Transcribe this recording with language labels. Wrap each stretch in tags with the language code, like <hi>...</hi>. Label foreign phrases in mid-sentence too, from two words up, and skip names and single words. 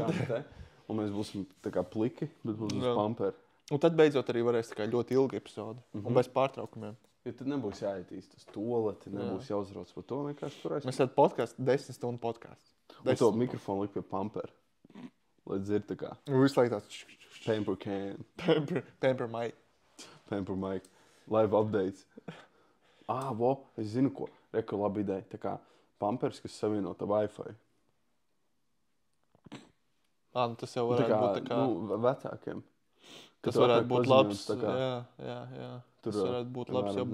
<lv>Un mēs būsim tā kā pliki, bet mums būs Jā. pamperi. un tad beidzot arī varēs tā kā ļoti ilga epizode. Un bez pārtraukumiem. Ja tad nebūs jāietīst uz toleti, nebūs jāuzrauc par to, vienkārši turēs. Mēs tādu podkāstu, 10 stundu podkāstu. Un to mikrofonu likt pie pamperi. Lai dzird tā kā Visu laiku tāds</lv> <en>pamper can, pamper mic. pamper mic, live updates.</en> <lv>Es zinu ko. Reku labi ideja. Tā kā pampers, kas savienota Wi-Fi. Nu tas jau Tā varētu kā, būt tā kā... vecākiem. Tas Kad varētu atnāk būt paziņojums, labs, tā kā, jā. tur, Tas varētu būt labs jau</lv>